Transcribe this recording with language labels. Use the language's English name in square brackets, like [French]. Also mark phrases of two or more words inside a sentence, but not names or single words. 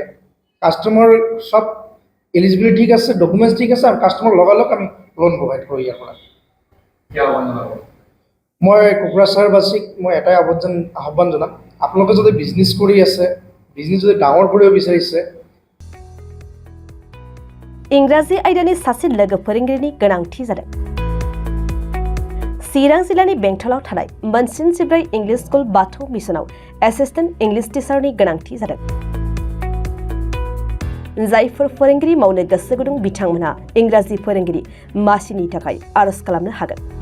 [Assamese] কাষ্টমাৰ সব এলিজিবিলিটি ঠিক আছে, ডকুমেণ্টছ ঠিক আছে, আৰু কাষ্টমাৰ লগালগ আমি [English] loan provide [Assamese] কৰোঁ ইয়াৰ পৰা। মই কোকৰাঝাৰবাসীক মই এটাই আহ্বান জনাম, আপোনালোকে যদি বিজনেছ কৰি আছে, বিজনেছ যদি ডাঙৰ কৰিব বিচাৰিছে। [Bodo] इंराजि आयदानि सासे लोगो फोरोंगिरिनि गोनांथि जादों। चिरां जिल्लानि बेंटलाव थानाय मोनसिन 14 [English] English school [Bodo] बाथौ मिसनाव [English] assistant English [Bodo] टिचारनि गोनांथि जादों। जायफोर फोरोंगिरि मावनो गोसो गुदुं बिथांमोनहा इंराजि फोरोंगिरि मासिनि थाखाय आरज खालामनो हागोन।